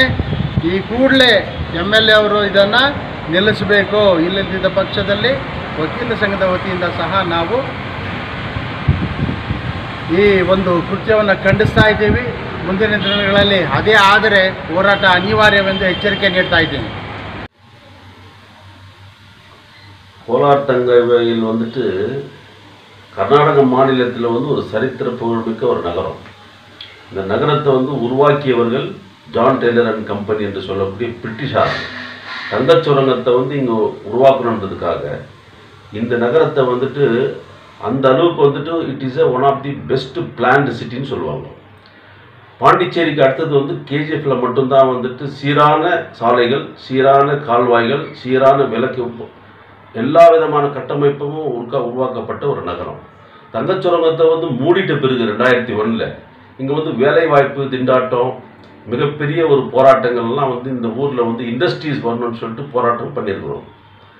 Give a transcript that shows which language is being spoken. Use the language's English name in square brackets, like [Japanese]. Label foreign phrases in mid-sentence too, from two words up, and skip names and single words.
[Kannada] ಈ ಕೂಡಲೇ MLA ಅವರು ಇದನ್ನು ನಿಲ್ಲಿಸಬೇಕು. ಇಲ್ಲದಿದ್ದ ಪಕ್ಷದಲ್ಲಿ ವಕೀಲರ ಸಂಘದ ವತಿಯಿಂದ ಸಹ ನಾವು ಈ ಒಂದು ಕೃತ್ಯವನ್ನು ಖಂಡಿಸ್ತಾ ಇದ್ದೀವಿ. ಮುಂದಿನ ದಿನಗಳಲ್ಲಿ ಅದೇ ಆದರೆ ಹೋರಾಟ ಅನಿವಾರ್ಯವೆಂದು ಎಚ್ಚರಿಕೆ ನೀಡ್ತಾ ಇದ್ದೀನಿ. [Tamil] கோலார் தங்கவேயில் வந்துட்டு கர்நாடக மாநிலத்தில் வந்து ஒரு சரித்திர புகழ்மிக்க ஒரு நகரம். இந்த நகரத்தை வந்து உருவாக்கியவர்கள் ஜான் டெய்லர் அண்ட் கம்பெனி என்று சொல்லக்கூடிய பிரிட்டிஷார். தங்கச் சுரங்கத்தை வந்து இங்கே உருவாக்கணுன்றதுக்காக இந்த நகரத்தை வந்துட்டு அந்த அளவுக்கு வந்துட்டு [English] it is one of the best planned cityன்னு [Tamil] சொல்லுவாங்க. பாண்டிச்சேரிக்கு அடுத்தது வந்து KGFல மட்டும்தான் வந்துட்டு சீரான சாலைகள், சீரான கால்வாய்கள், சீரான விளக்கு, எல்லா விதமான கட்டமைப்பும் உருவாக்கப்பட்ட ஒரு நகரம். தங்கச்சுரங்கத்தை வந்து மூடிட்ட பிறகு 2001 இங்கே வந்து வேலைவாய்ப்பு திண்டாட்டம், மிகப்பெரிய ஒரு போராட்டங்கள்லாம் வந்து இந்த ஊரில் வந்து இண்டஸ்ட்ரீஸ் வரணும்னு சொல்லிட்டு போராட்டம் பண்ணியிருக்கிறோம்.